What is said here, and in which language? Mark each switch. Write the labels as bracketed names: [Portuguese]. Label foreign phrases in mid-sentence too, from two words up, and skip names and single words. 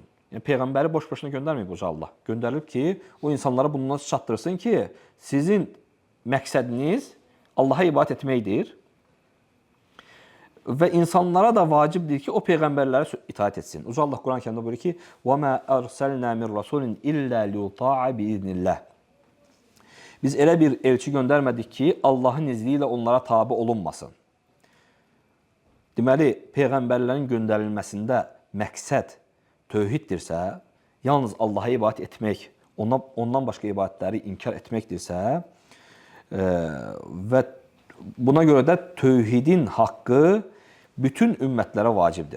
[Azerbaijani] Yəni, Peyğəmbəri boş-boşuna göndərməyib Uca Allah. Göndərilib ki, o insanlara bundan çatdırsın ki, sizin məqsədiniz Allaha ibadət etməkdir. Və insanlara da vacibdir ki, o Peyğəmbərlərə itaat etsin. Uca Allah Quran-ı Kərimdə buyurur ki, [Arabic] وَمَا أَرْسَلْنَا مِنْ رَسُولٍ إِلَّا لِيُطَاعَ بِإِذْنِ اللّٰهِ [Azerbaijani] Biz elə bir elçi göndərmədik ki, Allahın izni ilə onlara tabi olunmasın. Deməli, Peyğəmbərlərin göndərilməsində məqsəd tövhiddirsə, yalnız Allaha ibadət etmək, ondan başqa ibadətləri inkar etməkdirsə və buna görə də tövhidin haqqı bütün ümmətlərə vacibdir.